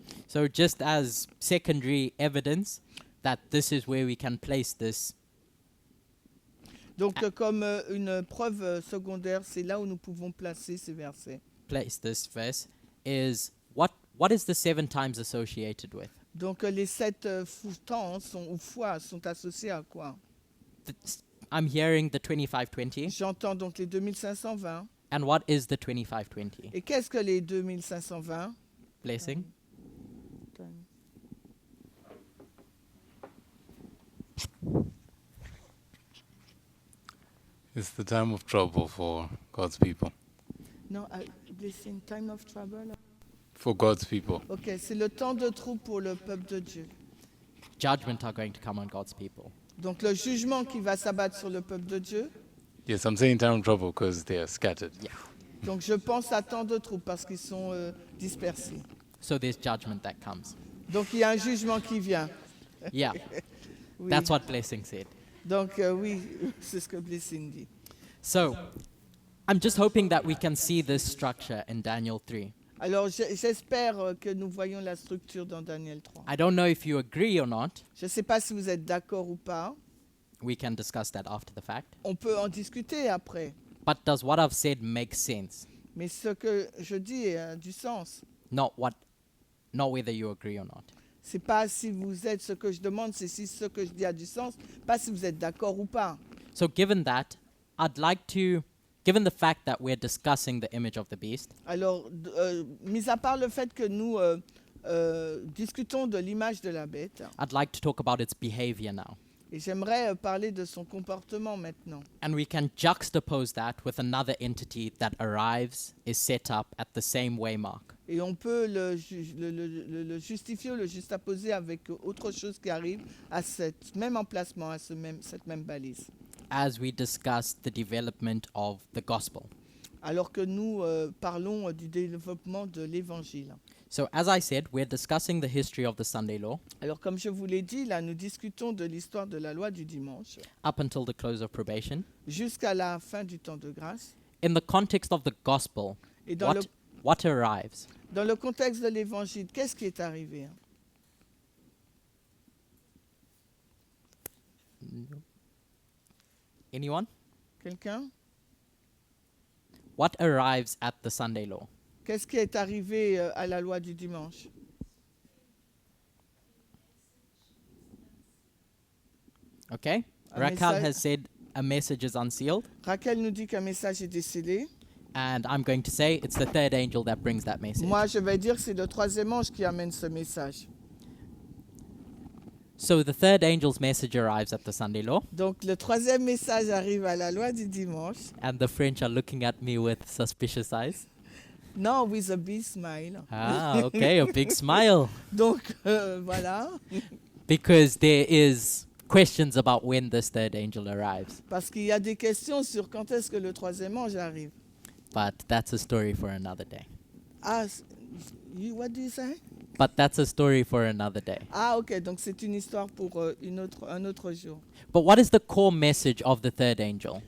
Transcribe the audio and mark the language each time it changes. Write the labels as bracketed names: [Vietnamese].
[English] So just as secondary evidence that this is where we can place this. [French] Donc comme une preuve secondaire, c'est là où nous pouvons placer ces versets. [English] Place this verse is what is the 7 times associated with? [French] Donc les 7 temps ou fois sont associés à quoi? [English] I'm hearing the 2520. [French] J'entends donc les 2520. [English] And what is the 2520? [French] Et qu'est-ce que les 2520? [English] Blessing. It's the time of trouble for God's people. Non, blessing, time of trouble. For God's people. [French] Ok, c'est le temps de trouble pour le peuple de Dieu. [English] Judgment are going to come on God's people. [French] Donc le jugement qui va s'abattre sur le peuple de Dieu. [English] Yes, I'm saying time of trouble because they are scattered. Yeah. [French] Donc je pense à temps de trouble parce qu'ils sont dispersés. [English] So there's judgment that comes. [French] Donc il y a un jugement qui vient. [English] Yeah. [French] Oui. [English] That's what Blessing said. [French] Donc oui, c'est ce que Blessing dit. [English] So I'm just hoping that we can see this structure in Daniel 3. [French] Alors j'espère que nous voyons la structure dans Daniel 3. [English] I don't know if you agree or not. [French] Je ne sais pas si vous êtes d'accord ou pas. [English] We can discuss that after the fact. [French] On peut en discuter après. [English] But does what I've said make sense? [French] Mais ce que je dis a du sens. [English] Not whether you agree or not. [French] C'est pas si vous êtes, ce que je demande, c'est si ce que je dis a du sens, pas si vous êtes d'accord ou pas. [English] So given that, I'd like to, given the fact that we're discussing the image of the beast, [French] Alors, mis à part le fait que nous discutons de l'image de la bête, [English] I'd like to talk about its behavior now. [French] et j'aimerais parler de son comportement maintenant. [English] And we can juxtapose that with another entity that arrives, is set up at the same waymark. [French] Et on peut le justifier, le juxtaposer avec autre chose qui arrive à ce même emplacement, à cette même balise. [English] As we discuss the development of the gospel. [French] Alors que nous parlons du développement de l'évangile. [English] So as I said, we're discussing the history of the Sunday law [French] Alors comme je vous l'ai dit, là nous discutons de l'histoire de la loi du dimanche [English] up until the close of probation. [French] jusqu'à la fin du temps de grâce. [English] In the context of the gospel, [French] Et dans [English] what arrives? [French] dans le contexte de l'évangile, qu'est-ce qui est arrivé? [English] Anyone? [French] Quelqu'un? [English] What arrives at the Sunday law? [French] Qu'est-ce qui est arrivé à la loi du dimanche? [English] Okay? [French] Un Raquel message- [English] has said a message is unsealed, [French] Raquel nous dit qu'un message est décédé. [English] and I'm going to say it's the third angel that brings that message. [French] Moi, je vais dire que c'est le troisième ange qui amène ce message. [English] So the third angel's message arrives at the Sunday law, [French] Donc le troisième message arrive à la loi du dimanche. [English] and the French are looking at me with suspicious eyes. Non, with a big smile. Ah, okay, a big smile. [French] Donc voilà, [English] Because there is questions about when this third angel arrives. [French] parce qu'il y a des questions sur quand est-ce que le troisième ange arrive. [English] But that's a story for another day. Ah, what do you say? But that's a story for another day. [French] Ah, ok, donc c'est une histoire pour un autre jour. [English] But what is the core message of the third angel?